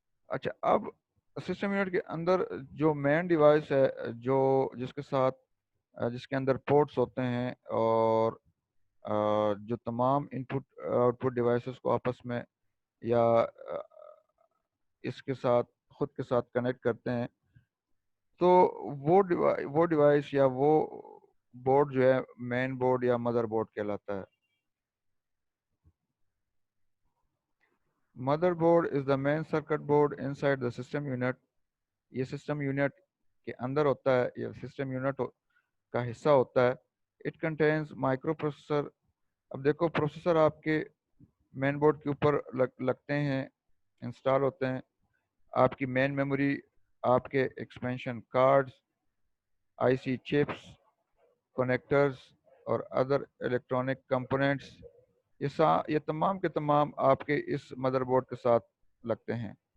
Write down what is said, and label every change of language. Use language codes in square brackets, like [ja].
[ur] اچھا، اب system unit کے اندر جو مین ڈیوائس ہے، جو جس کے ساتھ جس کے اندر پورٹس ہوتے ہیں، اور جو تمام انپٹ آؤٹ پٹ ڈیوائسز کو آپس میں یا اس کے ساتھ خود کے ساتھ کنیکٹ کرتے ہیں، تو وہ ڈیوائس یا وہ بورڈ جو ہے مین بورڈ یا مدر بورڈ کہلاتا ہے. [en] Motherboard is the main circuit board inside the system unit. [ur] یہ سسٹم یونٹ کے اندر ہوتا ہے، یہ سسٹم یونٹ کا حصہ ہوتا ہے. [en] It contains microprocessor. [ur] اب دیکھو، پروسیسر آپ کے مین بورڈ کے اوپر لگتے ہیں، انسٹال ہوتے ہیں. آپ کی مین میموری، آپ کے ایکسپینشن کارڈز، آئی سی چپس، کنیکٹرز اور ادر الیکٹرانک کمپوننٹس، یہ تمام کے تمام آپ کے اس مدر بورڈ کے ساتھ لگتے ہیں.